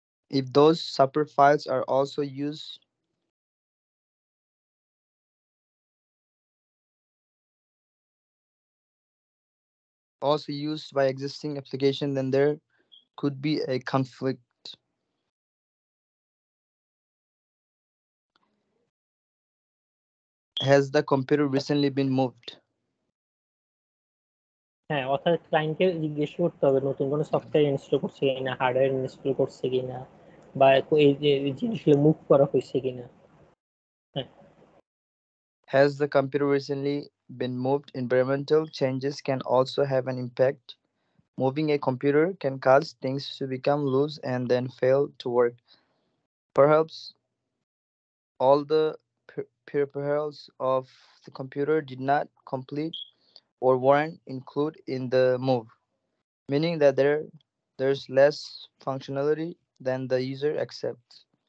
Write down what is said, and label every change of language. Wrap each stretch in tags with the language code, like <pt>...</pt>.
<en>If those separate files are also used by existing application, then there could be a conflict. Has the computer recently been moved?</en> <bn>হ্যাঁ, অর্থাৎ ক্লায়েন্টকে জিজ্ঞেস করতে হবে নতুন কোনো সফটওয়্যার ইনস্টল করছে কিনা, হার্ডওয়্যার ইনস্টল করছে কিনা, বা এই যে জিনিসগুলো মুভ করা হয়েছে কিনা। হ্যাঁ,</bn> <en>Has the computer recently been moved? Environmental changes can also have an impact. Moving a computer can cause things to become loose and then fail to work. Perhaps all the peripherals of the computer did not complete or weren't included in the move, meaning that there's less functionality than the user accepts.</en>